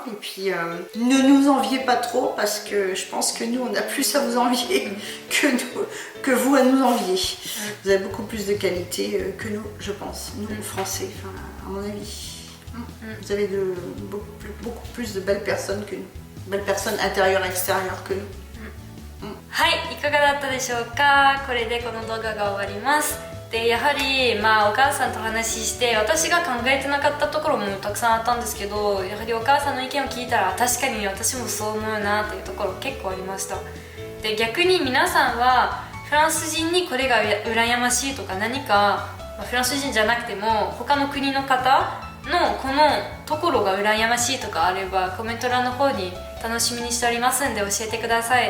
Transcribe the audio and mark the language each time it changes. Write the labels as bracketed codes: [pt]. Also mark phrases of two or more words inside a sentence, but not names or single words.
[fr] Et puis, ne nous enviez pas trop parce que je pense que nous, on a plus à vous envier que vous à nous envier. Vous avez beaucoup plus de qualité que nous, je pense. Nous, Français, à mon avis. Vous avez beaucoup plus de belles personnes que nous. Belles personnes intérieures et extérieures que nous. [ja] はい、いかがだったでしょうか。これでこの動画が終わります。でやはりお母さんと話して私が考えてなかったところもたくさんあったんですけど、やはりお母さんの意見を聞いたら確かに私もそう思うなというところ結構ありました。で逆に皆さんはフランス人にこれが羨ましいとか何か、フランス人じゃなくても他の国の方のこのところが羨ましいとかあればコメント欄の方に楽しみにしておりますんで教えてください。